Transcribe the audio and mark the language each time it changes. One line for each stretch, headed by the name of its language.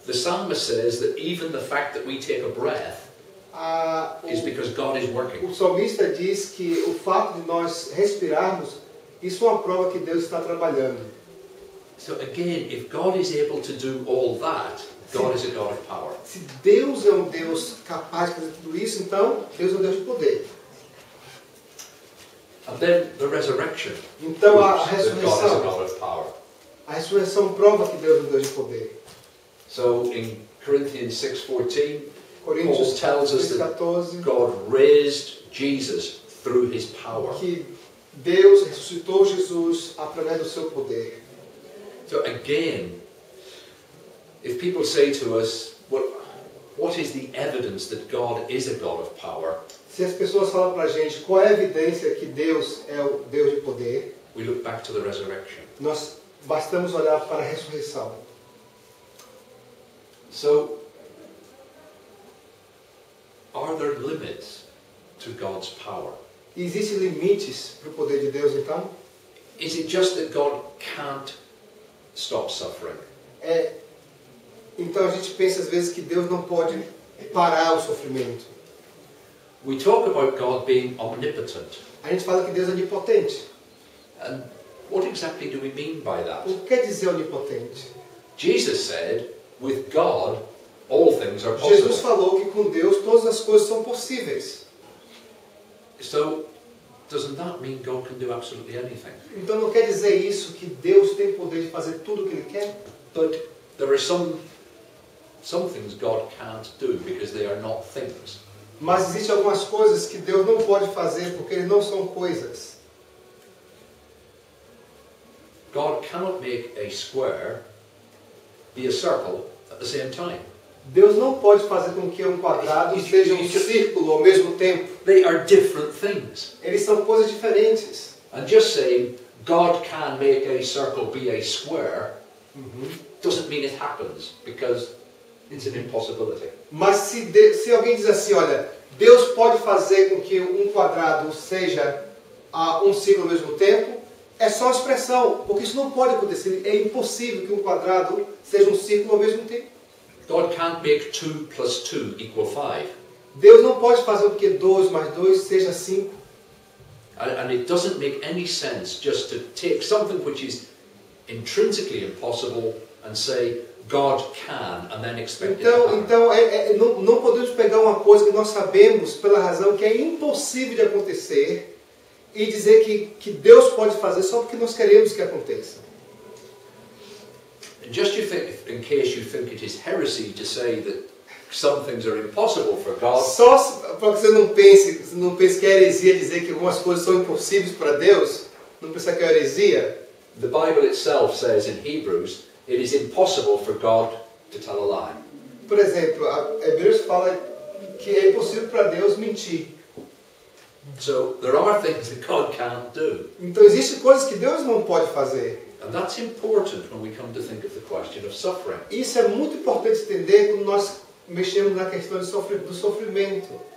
English: The psalmist says that even the fact that we take a breath is because God is working.
Portuguese: O salmista diz que o fato de nós respirarmos, isso é uma prova que Deus está trabalhando.
English: So again, if God is able to do all that, God is a God of power.
Portuguese: Se Deus é um Deus capaz de fazer tudo isso, então Deus é um Deus de poder.
English: And then the resurrection
Portuguese: Então a
English: proves that God is a
Portuguese: ressurreição
English: God of power.
Portuguese: A ressurreição prova que Deus é um Deus de poder.
English: So in Corinthians 6:14, Paul
Portuguese: Coríntios
English: tells us that
Portuguese: 14,
English: God raised Jesus through his power.
Portuguese: que Deus ressuscitou Jesus através do seu poder.
English: So again, if people say to us, what is the evidence that God is a God of power?
Portuguese: Se as pessoas falam para a gente qual é a evidência que Deus é o Deus de poder,
English: We look back to the resurrection.
Portuguese: nós bastamos olhar para a ressurreição.
English: So, are there limits to God's power?
Portuguese: Existem limites para o poder de Deus, então?
English: Is it just that God can't stop suffering?
Portuguese: Então a gente pensa às vezes que Deus não pode parar o sofrimento.
English: We talk about God being omnipotent.
Portuguese: A gente fala que Deus é onipotente.
English: And what exactly do we mean by that?
Portuguese: O que quer dizer onipotente?
English: Jesus said, with God, all things are
Portuguese: Jesus
English: possible.
Portuguese: falou que com Deus todas as coisas são possíveis.
English: So, doesn't that mean God can do absolutely anything?
Portuguese: Então não quer dizer isso que Deus tem poder de fazer tudo o que Ele quer?
English: But there are some things God can't do because they are not things.
Portuguese: Mas existem algumas coisas que Deus não pode fazer porque eles não são coisas.
English: God cannot make a square be a circle at the same time.
Portuguese: Deus não pode fazer com que um quadrado seja um círculo ao mesmo tempo.
English: They are different things.
Portuguese: Eles são coisas diferentes.
English: And just saying God can make a circle be a square doesn't mean it happens because it's an impossibility.
Portuguese: Mas se alguém diz assim, olha, Deus pode fazer com que um quadrado seja um círculo ao mesmo tempo, é só expressão, porque isso não pode acontecer. É impossível que um quadrado seja um círculo ao mesmo tempo.
English: God can't make 2 plus 2 equal 5.
Portuguese: Deus não pode fazer com que 2 mais 2 seja 5.
English: And it doesn't make any sense just to take something which is intrinsically impossible and say God can and then expect it to happen.
Portuguese: Então não podemos pegar uma coisa que nós sabemos pela razão que é impossível de acontecer e dizer que Deus pode fazer só porque nós queremos que aconteça.
English: Just in case you think it is heresy to say that some things are impossible for God.
Portuguese: Só para que você não pense que é heresia dizer que algumas coisas são impossíveis para Deus, não pensar que é heresia.
English: The Bible itself says in Hebrews, it is impossible for God to tell a lie.
Portuguese: Por exemplo, Hebreus fala que é impossível para Deus mentir.
English: So there are things that God can't do.
Portuguese: Então existem coisas que Deus não pode fazer.
English: And that's important when we come to think of the question of suffering.
Portuguese: Isso é muito importante entender quando nós mexemos na questão do sofrimento.